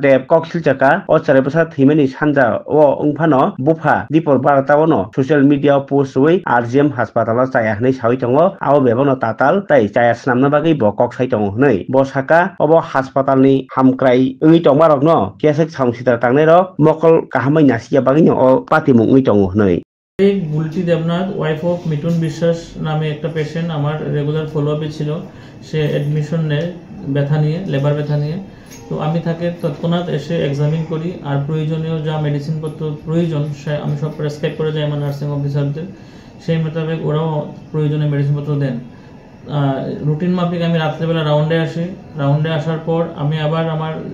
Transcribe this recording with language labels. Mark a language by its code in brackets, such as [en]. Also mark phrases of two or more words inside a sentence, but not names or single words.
[trp] Dev Koksilchaka o charebasa thimeni sanja o ungphano bufa dipor baratao [en] social media post [trp] ui RGM hospital chaya hnei sawi tongo abo bebono tatal tai chaya snamna bagui bo kok sai tongo hnei bo saka obo hospital ni hamkrai ungui tongmarok no kesek samsita tangnai ro mokol kahamai nasia bagui no o patimung ungui tongo hnei [bn] বুলটি দেবনাথ [en] wife of [bn] মিঠুন বিশ্বাস নামে একটা পেশেন্ট আমার [en] regular follow up [bn] ছিল সে অ্যাডমিশন নেয় ব্যথা নিয়ে লেবার ব্যথা নিয়ে তো আমি তাকে তৎক্ষণাৎ এসে এক্সামিন করি আর প্রয়োজনীয় যা মেডিসিনপত্র প্রয়োজন সে আমি সব প্রেসক্রাইব করে যাই আমার [en] nursing officers [bn] সেই মোতাবেক ওরাও প্রয়োজনীয় মেডিসিনপত্র দেন রুটিন মাফিক আমি রাত্রেবেলা রাউন্ডে আসার পর আমি আবার আমার